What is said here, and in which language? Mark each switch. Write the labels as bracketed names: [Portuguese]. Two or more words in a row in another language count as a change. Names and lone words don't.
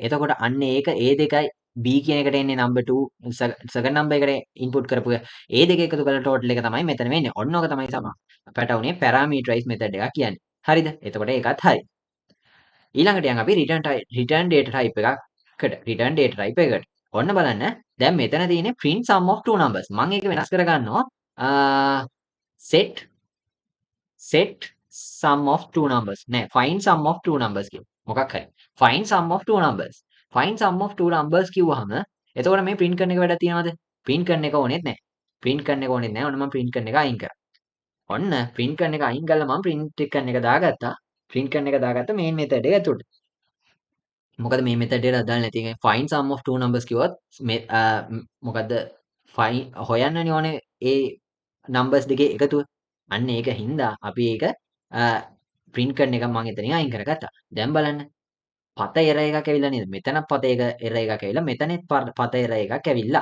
[Sinhala] එතකොට අන්නේ ඒක a දෙකයි b කියන එකට එන්නේ number 2 [English] second number [Sinhala] එකට input කරපු එක. ඒ දෙක එකතු කරලා total එක තමයි මෙතන වෙන්නේ. ඔන්න ඔක තමයි පැටවුනේ [English] parameterize method [Sinhala] එකක් කියන්නේ. හරිද? එතකොට ඒකත් හරි. ඊළඟට යන් අපි [English] return data type [Sinhala] එකකට. ඔන්න බලන්න. දැන් මෙතන තියෙන්නේ [English] print sum of two numbers. [Sinhala] මම ඒක වෙනස් කරගන්නවා. [English] set sum of two numbers [Sinhala] නෑ [English] find sum of two numbers [Sinhala] කියමු. මොකක් හරි. [English] find sum of two numbers. find sum of two numbers [Sinhala] කිව්වහම එතකොට මේ print කරන එක වැඩක් තියනවද? print කරන එක ඕනෙත් නෑ. ඔන්න මම print කරන එක අයින් කරා. ඔන්න print කරන එක අයින් කළා මම print කරන එක දාගත්තා. print කරන එක දාගත්ත [English] main method [Sinhala] එක ඇතුළට. මොකද මේ method එකට අදාළ නැති එක [English] find sum of two numbers [Sinhala] කිව්වොත් මොකද්ද find හොයන්නනේ ඕනේ ඒ numbers දෙකේ එකතුව. අන්න ඒක හින්දා අපි ඒක print කරන එක මම එතනින් අයින් කරගත්තා. දැන් බලන්න. පත එර එකක් ඇවිල්ලා නේද? මෙතන පත එක එර එකක් ඇවිල්ලා මෙතනෙත් පත එර එකක් ඇවිල්ලා.